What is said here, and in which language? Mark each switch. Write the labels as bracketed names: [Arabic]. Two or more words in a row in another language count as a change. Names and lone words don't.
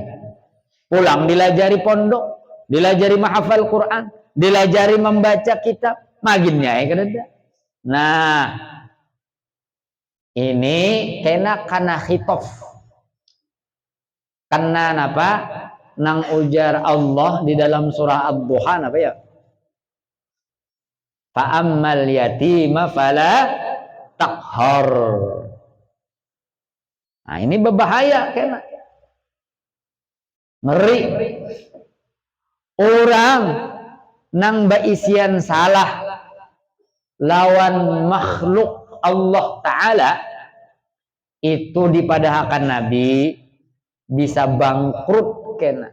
[Banjar] Pulang dilajari pondok, dilajari mahafal Quran, dilajari membaca kitab, maginnya ikada. Nah, ini kena kana khitof. Kena apa? Nang ujar Allah di dalam surah Ad-Duha apa ya? [Arabic] فأما اليتيم فلا تقهر. [Banjar] Nah, ini berbahaya kena. Ngeri. Orang nang baisian salah lawan makhluk Allah Ta'ala itu dipadahkan Nabi bisa bangkrut kena.